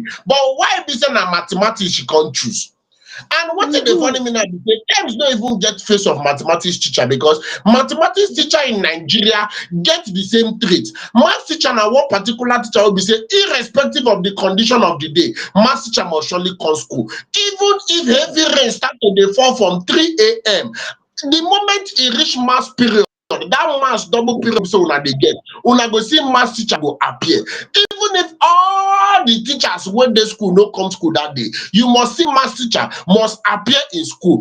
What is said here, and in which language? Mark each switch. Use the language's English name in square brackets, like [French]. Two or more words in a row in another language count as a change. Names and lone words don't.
[Nigerian Pidgin] But why be say na mathematics she can't choose? And what the funny me now be say Tems don't even get face of mathematics teacher because mathematics teacher in Nigeria get the same trait. Math teacher na one particular teacher will be say irrespective of the condition of the day, math teacher must surely come school. Even if heavy rain start to dey fall from 3 a.m. the moment e reach math period, that math double period so una dey get, una go see math teacher go appear. Even if all the teachers wey dey school no come school that day, you must see math teacher must appear in school.